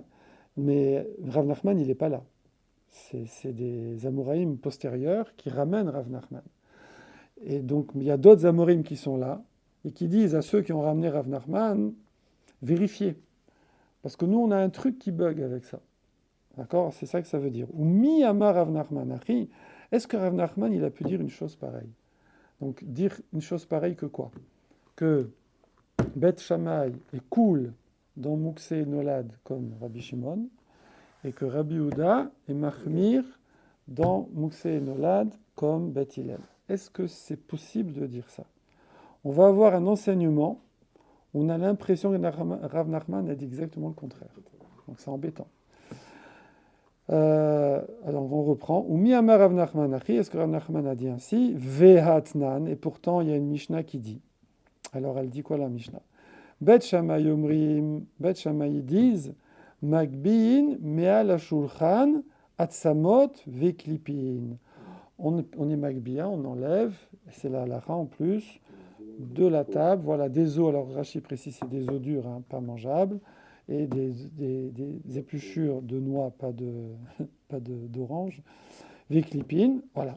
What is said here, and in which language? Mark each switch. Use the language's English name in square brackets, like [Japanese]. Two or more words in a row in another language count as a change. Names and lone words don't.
[French] Mais Rav Nachman, il n'est pas là. C'est des Amoraïm postérieurs qui ramènent Rav Nachman. Et donc, il y a d'autres Amoraïm qui sont là et qui disent à ceux qui ont ramené Rav Nachman, vérifiez. Parce que nous, on a un truc qui bug avec ça. D'accord? C'est ça que ça veut dire. [Hebrew] ומי אמר רב נחמן הכי. [French] Est-ce que Rav Nachman, il a pu dire une chose pareille? Donc, dire une chose pareille que quoi? Que Bet Shammai est cool dans [Hebrew] מוקצה נולד [French] comme Rabbi Shimon, et que Rabbi Yehuda est Mahmir dans [Hebrew] מוקצה נולד [French] comme Bet Hillel. Est-ce que c'est possible de dire ça? On va avoir un enseignement, on a l'impression que Rav Nachman a dit exactement le contraire. Donc c'est embêtant. Alors on reprend. [Hebrew] ומי אמר רב נחמן הכי, [French] est-ce que Rav Nachman a dit ainsi? Vehatnan, et pourtant il y a une Mishnah qui dit. Alors elle dit quoi la Mishnah? [Hebrew] בית שמאי אומרים, Bet Shammai disent, מגביהין מעל השולחן עצמות וקליפין. [French] On est Magbia, on enlève, c'est la halakha en plus, de la table, voilà, des os, alors Rashi précise, c'est des os durs, hein, pas mangeables, et des épluchures de noix, pas d'orange, Viklipine, voilà.